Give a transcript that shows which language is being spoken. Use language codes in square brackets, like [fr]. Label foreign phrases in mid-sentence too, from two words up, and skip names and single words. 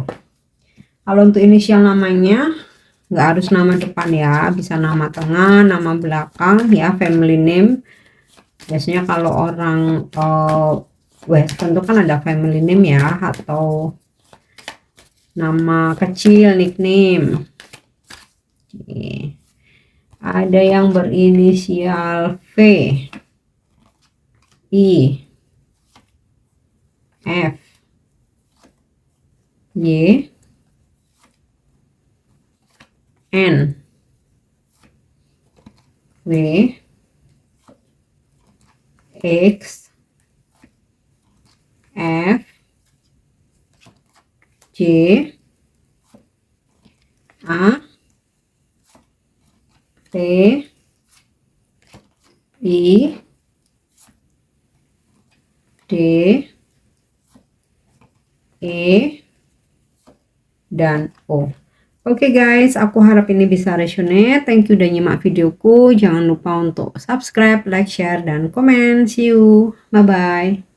[id] Kalau untuk inisial namanya nggak harus nama depan ya, bisa nama tengah, nama belakang ya, [en] family name. [id] Biasanya kalau orang Western itu kan ada [en] family name [id] ya, atau nama kecil, nickname. Oke. Ada yang berinisial V, I, F, Y, N, W, X, F, J, A, T, I, D, E, dan O. Oke guys, aku harap ini bisa resonate. [en] Thank you [id] udah nyimak videoku. Jangan lupa untuk [en] subscribe, like, share, [id] dan komen. [en] See you. Bye-bye.